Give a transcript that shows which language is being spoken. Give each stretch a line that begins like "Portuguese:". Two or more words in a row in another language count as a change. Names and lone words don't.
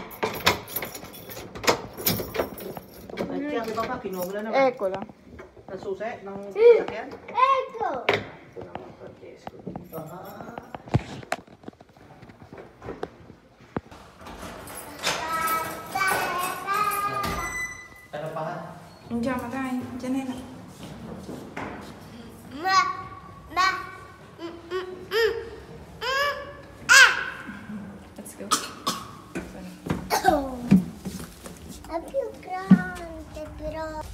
Filipino: Ay, kaya kay Papa, kinobra naman.
Italian: Eccola.
Filipino: Ang susi ng sasakyan?
Italian: Ecco.
Filipino: Ito naman, Francesco. Ano pa?
Italian: Andiamo, dai, Gianella. Ma.
English: Let's go.
Italian: È più grande però.